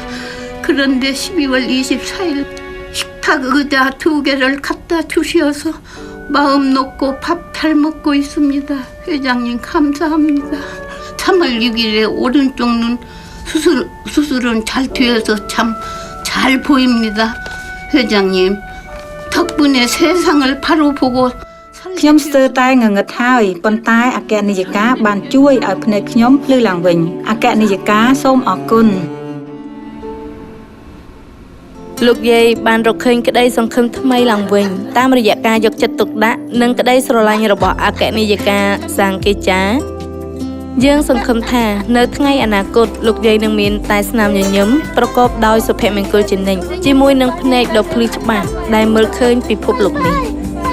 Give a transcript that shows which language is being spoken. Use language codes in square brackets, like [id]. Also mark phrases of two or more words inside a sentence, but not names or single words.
[ko] 그런데 12월 24일 식탁 탁 의자 2개를 갖다 주셔서 마음 놓고 밥 잘 먹고 있습니다. 회장님 감사합니다. 3월 6일에 오른쪽 눈 수술은 잘 되어서 참 잘 보입니다. 회장님 덕분에 세상을 바로 보고 [km] ខ្ញុំស្ទើរតែងងឹតហើយប៉ុន្តែអគ្គនាយិកាបានជួយឲ្យភ្នែកខ្ញុំភ្លឺឡើងវិញអគ្គនាយិកាសូមអរគុណ លោកយាយបានរកឃើញក្តីសង្ឃឹមថ្មីឡើងវិញតាមរយៈការយកចិត្តទុកដាក់និងក្តីស្រឡាញ់របស់អគ្គនាយិកាសាងកេចាយើងសង្ឃឹមថានៅថ្ងៃអនាគតលោកយាយនឹងមានតែស្នាមញញឹមប្រកបដោយសុភមង្គលជានិច្ចជាមួយនឹងភ្នែកដ៏ភ្លឺច្បាស់ដែលមើលឃើញពិភពលោកនេះ